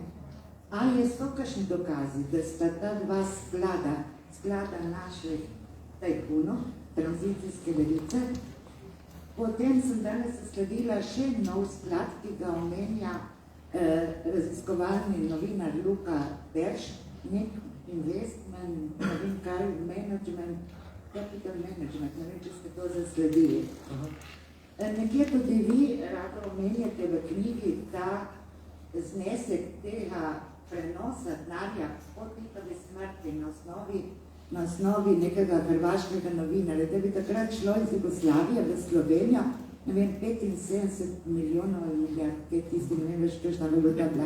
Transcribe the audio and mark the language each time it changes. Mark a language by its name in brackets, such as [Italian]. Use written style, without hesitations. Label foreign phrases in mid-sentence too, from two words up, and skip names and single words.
[Slovenian] Ali so kakšni dokazi, da sta ta dva sklada naših tajkunov, tranzicijske levice? Potem sem danes zasledila še nov sklad, ki ga omenja raziskovalni novinar Luka Perš, nek investment, ne vem kaj, [English] management, capital management, [Slovenian] ne vem, če ste to zasledili. Nekje tudi vi rado omenjate v knjigi ta znesek tega prenosa denarja po Titovi smrti na osnovi nekega hrvaškega novinarja, da bi takrat šlo iz Jugoslavije v Slovenijo, ne vem, 75 milijonov ali milijard, kaj tisti, ne vem več, kakšna valuta bila.